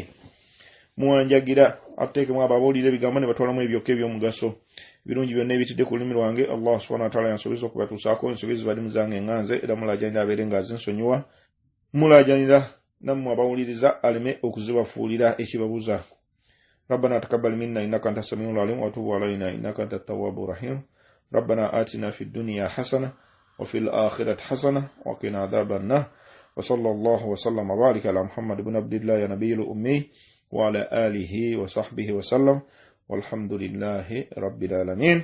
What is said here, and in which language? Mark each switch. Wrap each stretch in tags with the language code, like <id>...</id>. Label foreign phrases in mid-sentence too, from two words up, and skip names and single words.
<lg>Muwanjagira atteekemu ababuulira ebigambo ne batwalamu ebyokka eby'omugaso. Ebirungi byonna ebitidde ku lulimi lwange Allah</lg> <ar>سبحانه وتعالى</ar> <lg>yansuubiza okubatuusaako. Ensobi zibalimu zange enganze era mulaajanira abeere nga azinsonyiwa. Mulaajanira nammwe abawuliriza aleme okuzibafuulira ekibabuza.</lg> <ar>ربنا تقبل منا إنك أنت السميع العليم وتب علينا إنك أنت التواب الرحيم. ربنا آتنا في الدنيا حسنة وفي الآخرة حسنة وقنا عذاب النار. وصلى الله وسلم وبارك على محمد بن عبد الله نبي الأمي وعلى آله وصحبه وسلم والحمد لله رب العالمين.</ar>